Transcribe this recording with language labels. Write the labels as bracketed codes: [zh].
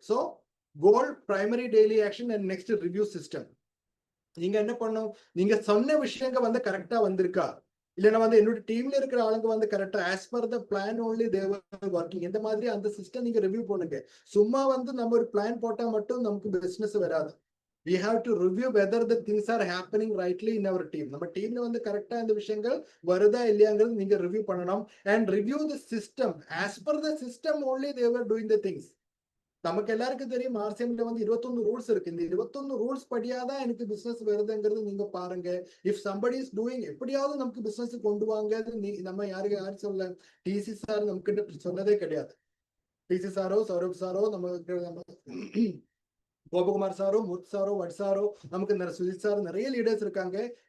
[en] So goal, primary daily action and next review system. [ta] நீங்க என்ன பண்ணும்? நீங்க சொன்ன விஷயங்கள் வந்து கரெக்டா வந்திருக்கா, இல்லைன்னா வந்து என்னோட டீம்ல இருக்கிற ஆளுங்க வந்து கரெக்டா [en] as per the plan only they're working, [ta] இந்த மாதிரி அந்த சிஸ்டம் நீங்க ரிவ்யூ பண்ணுங்க. சும்மா வந்து நம்ம ஒரு பிளான் போட்டா மட்டும் நமக்கு பிசினஸ் வராது. [en] we have to review whether the things are happening rightly in our team. [ta] நம்ம டீம்ல வந்து கரெக்டா இந்த விஷயங்கள் வருதா இல்லையாங்கிறது நீங்க ரிவ்யூ பண்ணணும். [en] and review the system as per the system only they were doing the things. [ta] நமக்கு எல்லாருக்கும் தெரியும் ஆர்சிஎம்ல வந்து 21 ரூல்ஸ் இருக்கு. இந்த 21 ரூல்ஸ் படியாதான் எனக்கு பிசினஸ் வருதுங்கிறது நீங்க பாருங்க. [en] if somebody is doing [ta] எப்படியாவது நமக்கு பிசினஸ் கொண்டு வாங்க. நம்ம யாரும் சொல்ல டிசி சார் நமக்கு சொன்னதே கிடையாது. டிசி சாரோ சௌரப் சாரோ நம்ம கோபகுமார் சாரோ முத் சாரோ வட் சாரோ நமக்கு சுஜித் சார் நிறைய லீடர்ஸ் இருக்காங்க.